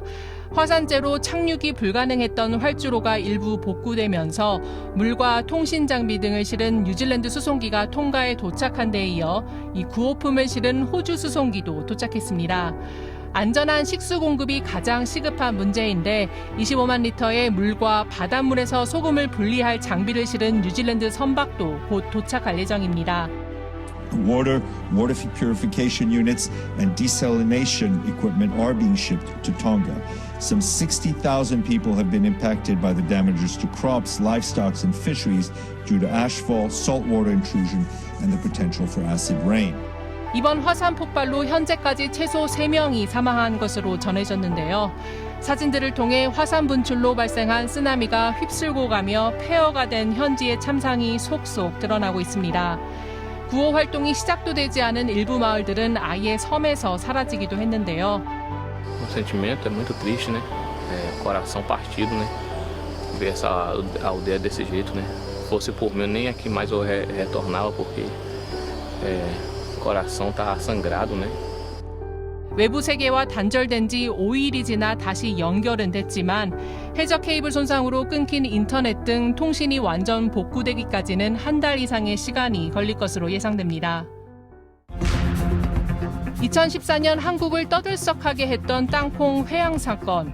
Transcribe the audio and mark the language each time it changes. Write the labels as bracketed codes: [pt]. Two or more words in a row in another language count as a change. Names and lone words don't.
[ko] 화산재로 착륙이 불가능했던 활주로가 일부 복구되면서 물과 통신 장비 등을 실은 뉴질랜드 수송기가 통가에 도착한 데 이어 이 구호품을 실은 호주 수송기도 도착했습니다. 안전한 식수 공급이 가장 시급한 문제인데 25만 리터의 물과 바닷물에서 소금을 분리할 장비를 실은 뉴질랜드 선박도 곧 도착할 예정입니다. [en] Water purification units and desalination equipment are being shipped to Tonga. Some 60,000 people have been impacted by the damages to crops, livestock, and fisheries due to ashfall, saltwater intrusion, and the potential for acid rain. [ko] 이번 화산 폭발로 현재까지 최소 3명이 사망한 것으로 전해졌는데요. 사진들을 통해 화산 분출로 발생한 쓰나미가 휩쓸고 가며 폐허가 된 현지의 참상이 속속 드러나고 있습니다. 구호 활동이 시작도 되지 않은 일부 마을들은 아예 섬에서 사라지기도 했는데요. [pt] O sentimento é muito triste, né? Coração partido, né? Ver essa aldeia desse jeito, né? Fosse por mim, nem aqui mais eu retornava porque o coração tá sangrado, né? [ko] 외부 세계와 단절된 지 5일이 지나 다시 연결은 됐지만 해저 케이블 손상으로 끊긴 인터넷 등 통신이 완전 복구되기까지는 한 달 이상의 시간이 걸릴 것으로 예상됩니다. 2014년 한국을 떠들썩하게 했던 땅콩 회항 사건.